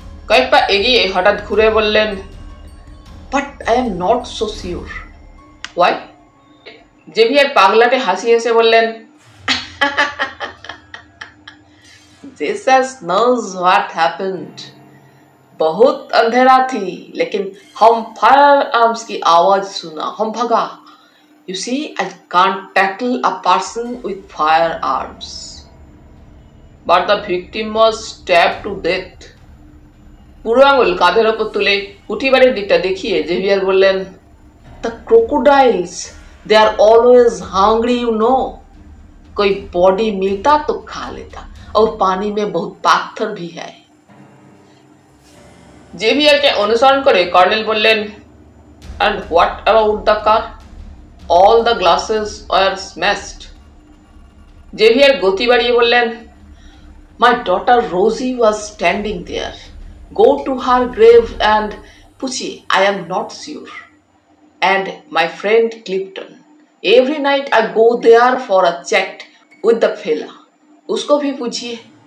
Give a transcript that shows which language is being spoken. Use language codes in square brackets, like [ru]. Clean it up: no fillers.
[bn] কয়েক পা এগিয়ে হঠাৎ ঘুরে বললেন, [en] But I am not so sure. Why? [bn] Xavier পাগলাটে হাসি হেসে বললেন, [en] Jesus knows what happened। [hi] बहुत अंधेरा थी, लेकिन हम फायर आर्म्स की आवाज सुना, हम भागा। [en] You see, I can't tackle a person with firearms। But the victim was stabbed to death। [bn] বুড়ো আঙুল কাঁধের ওপর তুলে উঠিবাড়ির দিকটা দেখিয়ে জেভিয়ার বললেন, [en] The crocodiles, they are always hungry, you know। [hi] कोई बॉडी मिलता तो खा लेता, और पानी में बहुत पाथर भी है। [bn] জেভিয়ারকে অনুসরণ করে কর্নেল বললেন, [en] And what about the car? All the glasses were smashed। [bn] Xavier গতি বাড়িয়ে বললেন, [en] My daughter Rosie was standing there। Go to her grave and [hi] पूछिए, [en] I am not sure। And my friend Clifton, every night I go there for a chat with the fella। [hi] उसको भी पूछिए।